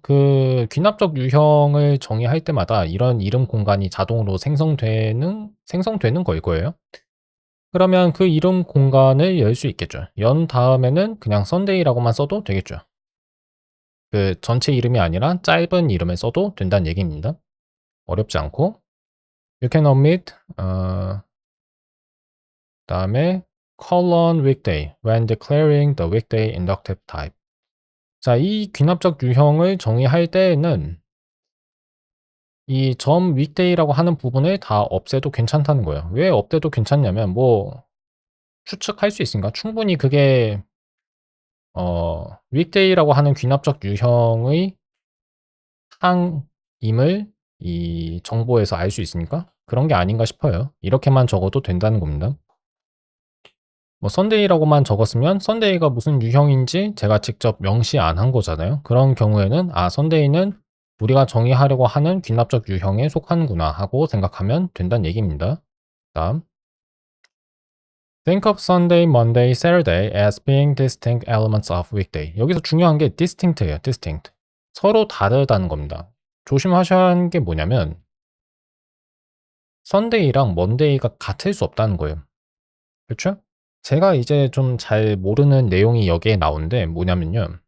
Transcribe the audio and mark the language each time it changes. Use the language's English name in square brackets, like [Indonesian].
[Korean] 그 귀납적 유형을 정의할 때마다 이런 이름 공간이 자동으로 생성되는 거일 거예요. 그러면 그 이름 공간을 열 수 있겠죠. 연 다음에는 그냥 Sunday라고만 써도 되겠죠. 그 전체 이름이 아니라 짧은 이름을 써도 된다는 얘기입니다. 어렵지 않고 [English] you can omit [Korean] 다음에 [English] colon weekday when declaring the weekday inductive type. [Korean] 자, 이 귀납적 유형을 정의할 때에는 이 점 weekday라고 하는 부분을 다 없애도 괜찮다는 거예요. 왜 없애도 괜찮냐면 뭐 추측할 수 있으니까 충분히 그게 weekday라고 하는 귀납적 유형의 항임을 이 정보에서 알 수 있으니까 그런 게 아닌가 싶어요. 이렇게만 적어도 된다는 겁니다. 뭐 썬데이라고만 적었으면 썬데이가 무슨 유형인지 제가 직접 명시 안 한 거잖아요. 그런 경우에는 '아 썬데이는 우리가 정의하려고 하는 귀납적 유형에 속하는구나.' 하고 생각하면 된다는 얘기입니다. 다음 [English] Think of Sunday, Monday, Saturday as being distinct elements of weekday. [Korean] 여기서 중요한 게 distinct예요. distinct. 서로 다르다는 겁니다. 조심하셔야 하는 게 뭐냐면 Sunday랑 Monday가 같을 수 없다는 거예요. 그쵸? 제가 이제 좀 잘 모르는 내용이 여기에 나오는데 뭐냐면요.